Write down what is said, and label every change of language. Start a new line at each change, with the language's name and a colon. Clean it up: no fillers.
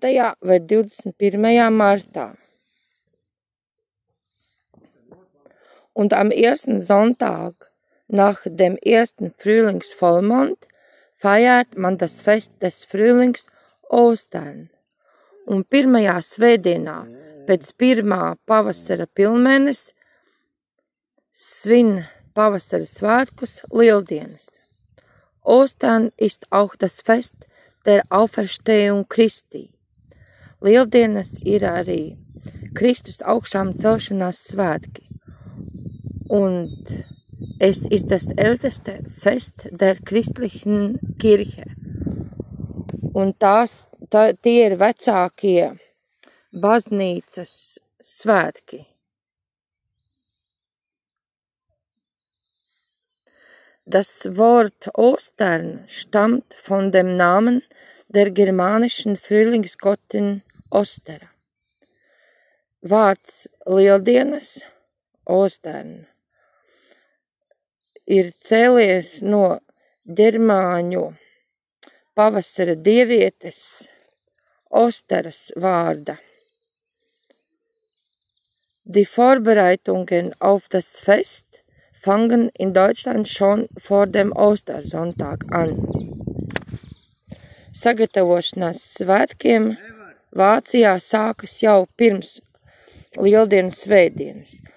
Latvian: vai 21. Martā.
German: Und am ersten Sonntag nach dem ersten Frühlingsvollmond feiert man das Fest des Frühlings Ostern.
Latvian: Un pirmajā svētdienā pēc pirmā pavasara pilnmēnesis svin pavasara svētkus Lieldienas.
German: Ostern ist auch das Fest der Auferstehung Christi.
Latvian: Lieldienas ir arī Kristus augšām celšanās svētki.
German: Und es ist das älteste Fest der christlichen Kirche.
Latvian: Un tie ir vecākie baznīcas svētki.
German: Das Wort Ostern stammt von dem Namen der germanischen Frühlingsgottin Ostera.
Latvian: Vārds Lieldienas, Ostern, ir cēlies no ģermāņu pavasara dievietes Osteras vārda.
German: Die Vorbereitungen auf das Fest fangen in Deutschland schon vor dem Ostersonntag an.
Latvian: Sagatavošanās svētkiem Vācijā sākas jau pirms Lieldienas svētdienas.